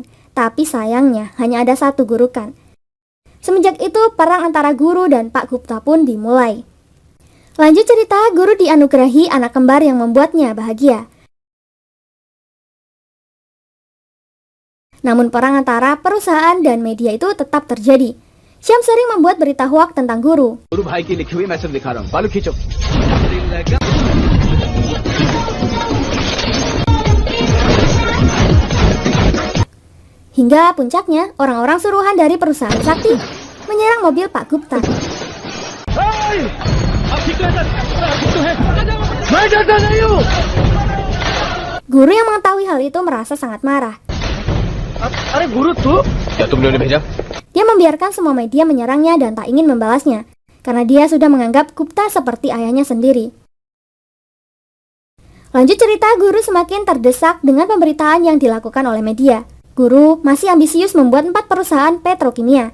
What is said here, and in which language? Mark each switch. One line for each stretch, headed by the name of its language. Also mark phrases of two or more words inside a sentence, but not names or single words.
Indonesian: Tapi sayangnya, hanya ada satu Gurukan." Semenjak itu, perang antara guru dan Pak Gupta pun dimulai. Lanjut cerita, guru dianugerahi anak kembar yang membuatnya bahagia. Namun perang antara perusahaan dan media itu tetap terjadi. Syam sering membuat berita hoak tentang guru.
Hindi: गुरु भाई की लिखी हुई मैं सब दिखा रहा हूँ. बालू खींचो.
Indonesian: Hingga puncaknya, orang-orang suruhan dari perusahaan sakti menyerang mobil Pak Gupta. Guru yang mengetahui hal itu merasa sangat marah.
Hindi: अरे गुरु तू क्या तुमने उन्हें भेजा?
Indonesian: Dia membiarkan semua media menyerangnya dan tak ingin membalasnya, karena dia sudah menganggap Gupta seperti ayahnya sendiri. Lanjut cerita, guru semakin terdesak dengan pemberitaan yang dilakukan oleh media. Guru masih ambisius membuat 4 perusahaan petrokimia.